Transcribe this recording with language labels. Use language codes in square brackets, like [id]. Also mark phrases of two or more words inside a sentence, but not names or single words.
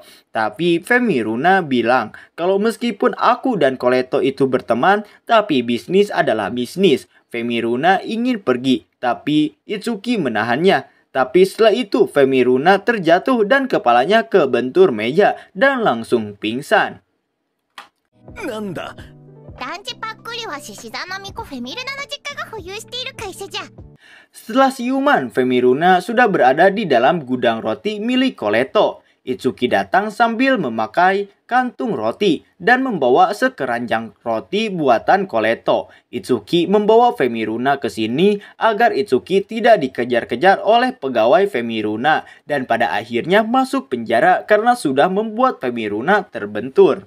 [id] Tapi Femiruna bilang kalau meskipun aku dan Koleto itu berteman, tapi bisnis adalah bisnis. Femiruna ingin pergi, tapi Itsuki menahannya. Tapi setelah itu Femiruna terjatuh dan kepalanya kebentur meja dan langsung pingsan. Nanda? [ja] ランチパックリは獅子座の巫女フェミルナの実家が保有している会社じゃ。 [id] Setelah siuman, Femiruna sudah berada di dalam gudang roti milik Koleto. Itsuki datang sambil memakai kantung roti dan membawa sekeranjang roti buatan Koleto. Itsuki membawa Femiruna ke sini agar Itsuki tidak dikejar-kejar oleh pegawai Femiruna dan pada akhirnya masuk penjara karena sudah membuat Femiruna terbentur.